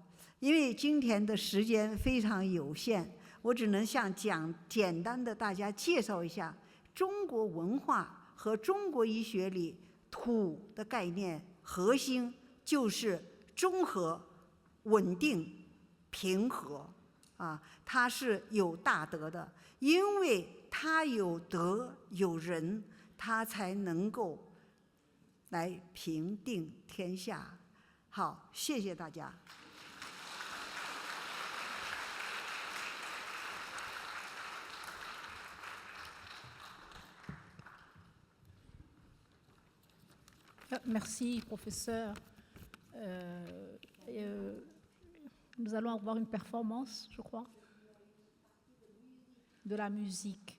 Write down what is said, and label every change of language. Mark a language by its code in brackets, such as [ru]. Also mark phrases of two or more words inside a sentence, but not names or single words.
[zh] 因为今天的时间非常有限，我只能简单的大家介绍一下中国文化和中国医学里土的概念，核心就是中和、稳定、平和它是有大德的，因为它有德有仁，它才能够来平定天下。好，谢谢大家。 [fr] Merci, professeur. Nous allons avoir une performance, je crois, de la musique.